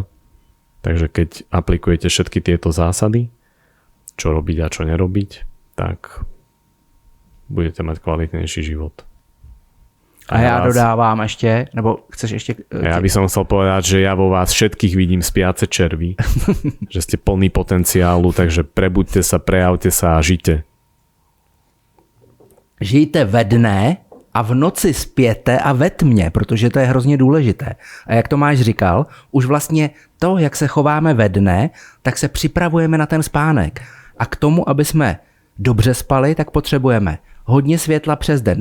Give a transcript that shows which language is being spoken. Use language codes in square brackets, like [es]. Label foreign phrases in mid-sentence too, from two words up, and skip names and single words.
[sk] Takže keď aplikujete všetky tieto zásady, čo robiť a čo nerobiť, tak budete mať kvalitnejší život. [cs] A ja dodávám [sk] ešte, nebo chceš ešte... Ja by som chcel povedať, že ja vo vás všetkých vidím spiace červy, že ste plný potenciálu, takže prebuďte sa, prejavte sa a žite. [cs] Žijte ve dne a v noci spěte a ve tmě, protože to je hrozně důležité. A jak Tomáš říkal, už vlastně to, jak se chováme ve dne, tak se připravujeme na ten spánek. A k tomu, aby jsme dobře spali, tak potřebujeme hodně světla přes den.